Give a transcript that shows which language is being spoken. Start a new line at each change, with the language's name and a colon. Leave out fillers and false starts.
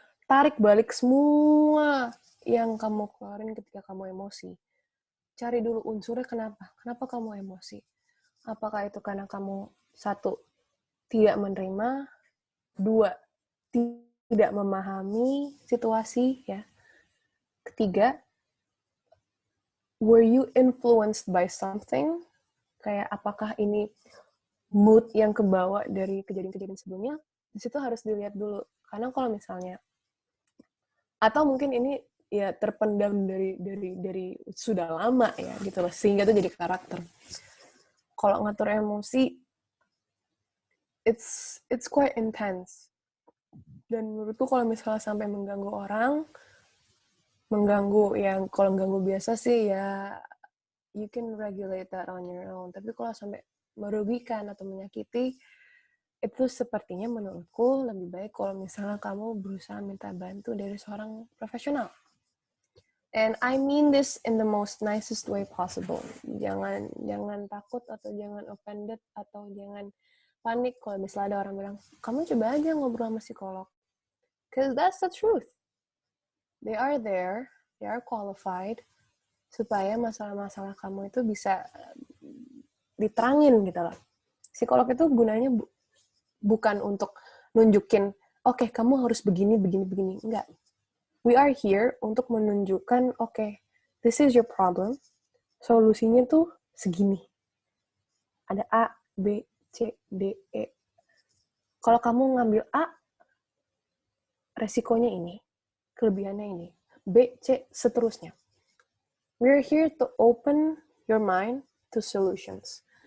Indonesian: Tarik balik semua yang kamu keluarin ketika kamu emosi. Cari dulu unsurnya kenapa. Kenapa kamu emosi? Apakah itu karena kamu, 1, tidak menerima, 2, tidak memahami situasi, ya.
English: 3, were you influenced by something?
Indonesian: Kayak apakah ini mood yang kebawa dari kejadian-kejadian sebelumnya? Di situ harus dilihat dulu. Karena kalau misalnya, atau mungkin ini ya terpendam dari sudah lama ya gitu loh, sehingga itu jadi karakter. Kalau ngatur emosi,
English: it's quite intense.
Indonesian: Dan menurutku kalau misalnya sampai mengganggu orang, mengganggu yang kalau mengganggu biasa sih ya
English: you can regulate that on your own.
Indonesian: Tapi kalau sampai merugikan atau menyakiti, itu sepertinya menurutku lebih baik kalau misalnya kamu berusaha minta bantu dari seorang profesional.
English: And I mean this in the most nicest way possible.
Indonesian: Jangan takut atau jangan offended atau jangan panik kalau misalnya ada orang bilang, kamu coba aja ngobrol sama psikolog.
English: Because that's the truth. They are there, they are qualified,
Indonesian: supaya masalah-masalah kamu itu bisa diterangin gitu loh. Psikolog itu gunanya bukan untuk nunjukin, oke, kamu harus begini. Enggak.
English: We are here
Indonesian: untuk menunjukkan, oke,
English: this is your problem,
Indonesian: solusinya tuh segini. Ada A, B, C, D, E. Kalau kamu ngambil A, resikonya ini, kelebihannya ini. B, C, seterusnya.
English: We're here to open your mind to solutions.